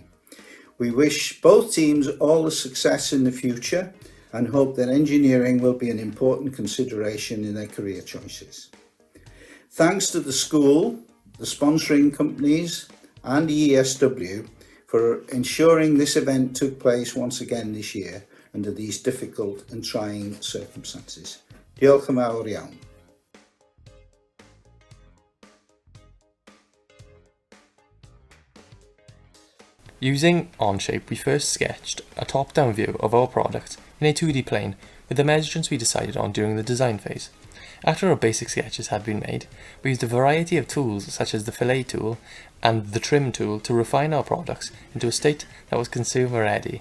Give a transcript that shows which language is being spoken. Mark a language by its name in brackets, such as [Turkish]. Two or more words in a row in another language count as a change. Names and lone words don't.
[English] We wish both teams all the success in the future and hope that engineering will be an important consideration in their career choices. Thanks to the school, the sponsoring companies, and EESW for ensuring this event took place once again this year under these difficult and trying circumstances. [Welsh] Diolch yn fawr iawn. [English] Using Onshape, we first sketched a top-down view of our product in a 2D plane with the measurements we decided on during the design phase. After our basic sketches had been made, we used a variety of tools such as the fillet tool and the trim tool to refine our products into a state that was consumer ready.